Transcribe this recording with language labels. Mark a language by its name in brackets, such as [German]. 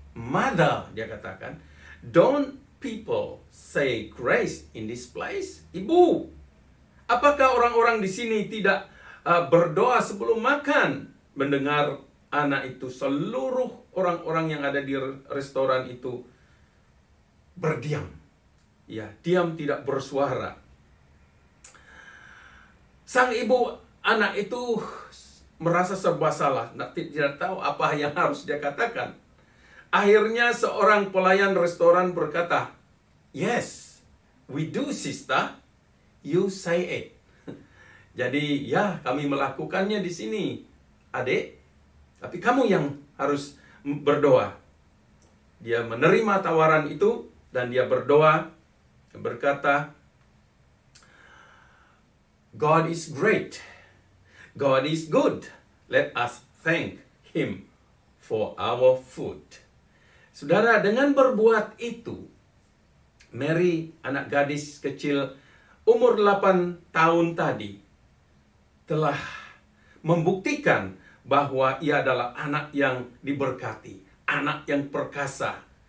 [English] "Mother," [Indonesian] dia katakan, [English] "don't people say grace in this place?" [Indonesian] Ibu, apakah orang-orang di sini tidak berdoa sebelum makan? Mendengar anak itu, seluruh orang-orang yang ada di restoran itu berdiam. Ya, diam, tidak bersuara. Sang ibu anak itu merasa serba salah, tidak tahu apa yang harus dia katakan. Akhirnya seorang pelayan restoran berkata, [English] "Yes, we do, sister, you say it. [Indonesian] Jadi ya, kami melakukannya di sini, adik. Tapi kamu yang harus berdoa. Dia menerima tawaran itu dan dia berdoa, berkata, [English] God is great. God is good. Let us thank Him for our food. [Indonesian] Saudara, dengan berbuat itu, Mary, anak gadis kecil umur 8 tahun tadi, telah membuktikan bahwa ia adalah anak yang diberkati, anak yang perkasa.